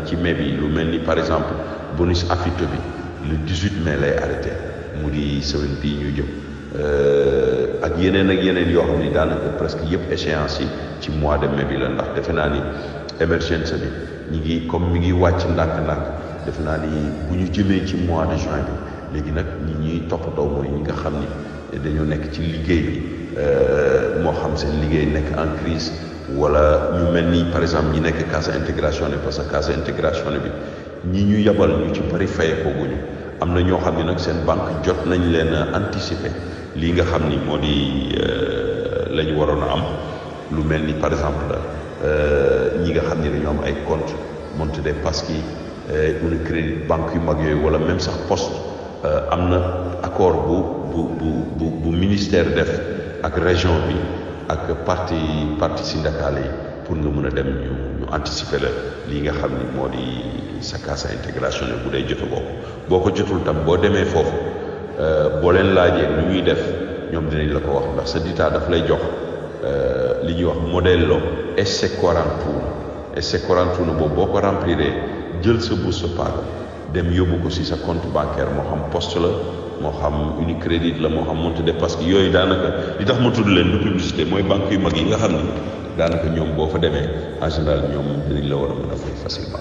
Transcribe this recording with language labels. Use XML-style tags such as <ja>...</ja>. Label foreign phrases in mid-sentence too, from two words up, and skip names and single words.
<wo>ci mai bi lu mel ni par exemple</wo> <it>bonus affitto</it> <wo>bi</wo> <fr>le 18 mai</fr> <wo>lay arrêté mu di semaine bii ñu jëm ak yeneen yoo xam ni daanaka presque yëpp échéance yi ci</wo> <fr>mois de mai</fr> <wo>bi la ndax defe naa ni émergence bi ñi ngi comme mi ngi wàcc ndànk-ndànk defe naa ni bu ñu jëmee ci</wo> <fr>mois de juin</fr> <wo>bi léegi nag ñi toppatoo mooy ñi nga xam ni dañoo nekk ci liggéey bi moo xam seen liggéey nekk</wo> <fr>en crise</fr> <wo>wala ñu mel ni</wo> <fr>par exemple</fr> <wo>ñi nekk</wo> <it>cassa integrazione</it> <fr>parce que</fr> <it>cassa integrazione</it> <wo>bi ñi ñu yabal ñu ci bari faye ko guñu am na ñoo xam ne nag seen banque jot nañ leen anticiper lii nga xam ni moo di la ñu waroon a am lu mel ni</wo> <fr>par exemple</fr> <wo>ñi nga xam ni dañoo am ay compte Monte dei Paschi Unicredit banque yu mag yooyu wala même sax poste am na accord bu ministère def ak région bi ak</wo> <fr>parti syndicale</fr> <wo>yi pour nga mën a dem ñu anticiper la lii nga xam ni moo di sa</wo> <it>cassa integrazione</it> <wo>bu dee jotu boo ko jotul tam boo demee foofu boo leen laajee lu ñuy def ñoom dinañ la ko wax ndax sa ditaa daf lay jox li ñuy wax modello S41 boobu boo ko rempliré jël sa</wo> <it>busta paga</it> <wo>dem yóbbu ko si sa</wo> <fr>compte bancaire</fr> <wo>moo xam poste la moo xam Unicredit la moo xam Monte parce que yooyu daanaka li tax ma tudd leen du publicité mooy banque yu mag yi nga xam ni daanaka ñoom boo fa demee</wo> <fr>en général</fr> <wo>ñoom dinañ la war a mën a fay facilement.</wo>